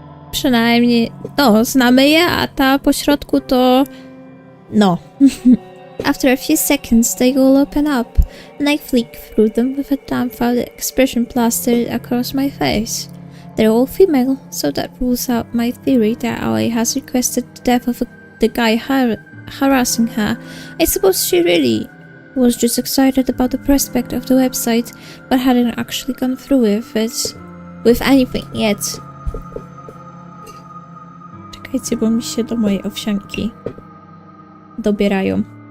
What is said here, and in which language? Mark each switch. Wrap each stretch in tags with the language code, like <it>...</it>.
<pl>Przynajmniej, no, znamy je, a ta po środku to... no.</pl> <en>After a few seconds, they all open up, and I flick through them with a dumbfounded expression plastered across my face. They're all female, so that rules out my theory that Aoi has requested the death of the guy harassing her. I suppose she really was just excited about the prospect of the website, but hadn't actually gone through with anything yet.</en> <pl>Czekajcie, bo mi się do mojej owsianki dobierają.</pl>